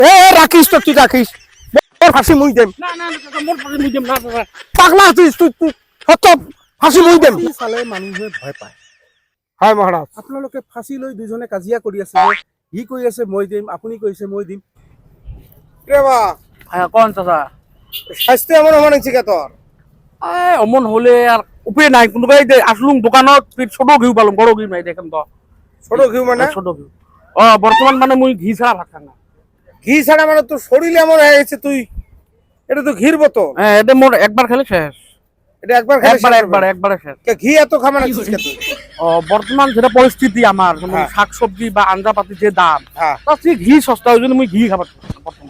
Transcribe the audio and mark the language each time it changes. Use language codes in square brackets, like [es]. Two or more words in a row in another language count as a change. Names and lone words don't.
[bn] এ রাখিস তো, তুই রাখিস, মোর ফাঁসি মুই দেম। না না না মোর ফাঁসি মুই দিম না দাদা। পাগলা তুই, তুই সত্য ফাঁসি মুই দেম। [as] চালে মানুহে ভয় পায়। হয় মহারাজ। আপোনালোকে ফাঁচি লৈ দুজনে কাজিয়া কৰি আছে যে, ই কৈ আছে মই দিম, আপুনি কৈছে মই দিম। [bn] রে বা হ্যাঁ কোন চাচা? স্বাস্থ্য এমন হওয়া নাকি তোর? অমন হলে আর উপায় নাই। কোনোবাই আসলুম দোকানত ছোট ঘিউ পালুম, বড় ঘিউ নাই দেখেন তো। ছোট ঘিউ মানে? ছোট ঘিউ। বর্তমান মানে মুই ঘি ছাড়া ভাত খাই না। ঘি ছাড়া মানে তোর শরীর এমন হয়ে গেছে, তুই এটা তো ঘির বোতল। হ্যাঁ এটা মোর একবার খেলে শেষ। এটা একবার খেলে একবার একবার একবারে শেষ। ঘি এত খাবে না তুই? বর্তমান যেটা পরিস্থিতি আমার, যেমন শাকসবজি বা আঞ্জাপাতি যে দাম, তার চেয়ে ঘি সস্তা, ওই জন্য মুই ঘি খাবার বর্তমান।